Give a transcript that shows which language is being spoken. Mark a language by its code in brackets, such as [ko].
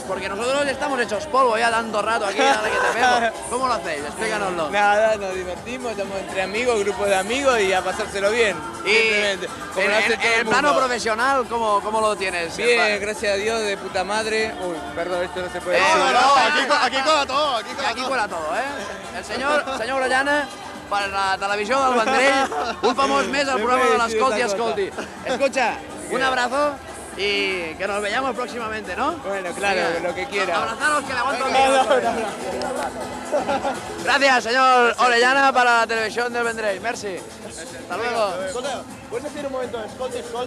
[es] Porque nosotros estamos hechos polvo ya tanto rato aquí, ahora que te vemos. ¿Cómo lo hacéis? Explícanoslo. Nada, nos divertimos, estamos entre amigos, grupos de amigos y a pasárselo bien. Y en el plano profesional, ¿cómo lo tienes? Bien, gracias a Dios, de puta madre. Uy, perdón, esto no se puede decir. Aquí cuela todo, Aquí cuela todo, ¿eh? [ca] El senyor Orellana, per la televisió del Vendrell, un famós més al programa de l'Escolti Escolti. [es] Escucha, un abrazo y que nos veamos próximamente, ¿no? Bueno, claro, lo que quiera. Abrazaros, que le aguanto el micro. Gracias, señor Orellana, para la televisión del Vendrell. Merci. Hasta luego. ¿Puedes decir un momento Escolti?